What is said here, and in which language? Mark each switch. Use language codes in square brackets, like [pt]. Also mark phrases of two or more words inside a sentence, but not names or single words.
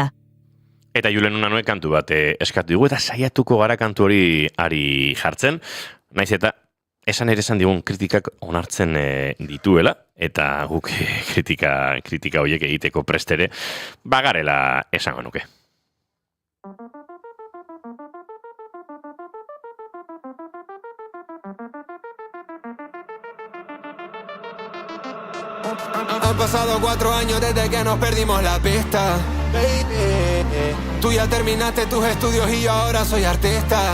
[eu] Eta Julen Unanoek kantu bat eskatu dugu, eta saiatuko gara kantu hori ari jartzen. Naiz eta esan ere esan digun kritikak onartzen dituela, eta guk kritika horiek egiteko prestere, bagarela esango nuke. [es] Han pasado 4 años desde que nos perdimos la pista. Baby, tú ya terminaste tus estudios y yo ahora soy artista.